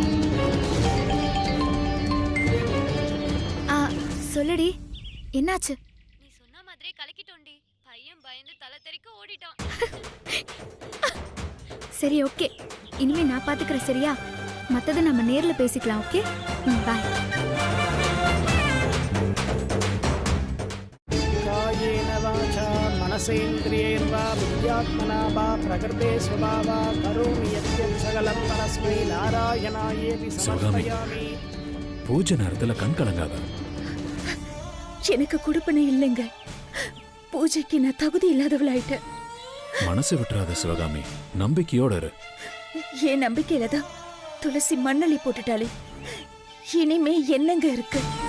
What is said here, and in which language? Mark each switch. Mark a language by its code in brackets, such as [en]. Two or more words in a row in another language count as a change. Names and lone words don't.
[ta] சொல்லுடி, என்னாச்சு? நீ சொன்ன மாதிரியே கலக்கிட்டோண்டி. பையன் பயந்து தலை தெறிக்க ஓடிட்டான். சரி, ஓகே, இனிமே நான் பாத்துக்கிறேன், சரியா? மத்தத நம்ம நேர்ல பேசிக்கலாம். ஓகே, பாய். [sa] कायेन वाचा मनसेन्द्रियैर्वा बुद्ध्यात्मना वा प्रकृते स्वभावा करोमि यद्यत् सकलं परस्मै नारायणायेति समर्पयामि. [ta] பூஜை நேரத்துல கண் கலங்காத. எனக்கு கொடுப்பனை இல்லைங்க. பூஜைக்கு நான் தகுதி இல்லாதவளாயிட்டேன். மனசை விட்டுறாத சிவகாமி, நம்பிக்கையோட இரு. என் நம்பிக்கையில தான் துளசி மண்ணள்ளி போட்டுட்டாளே, இனிமே என்னங்க இருக்கு?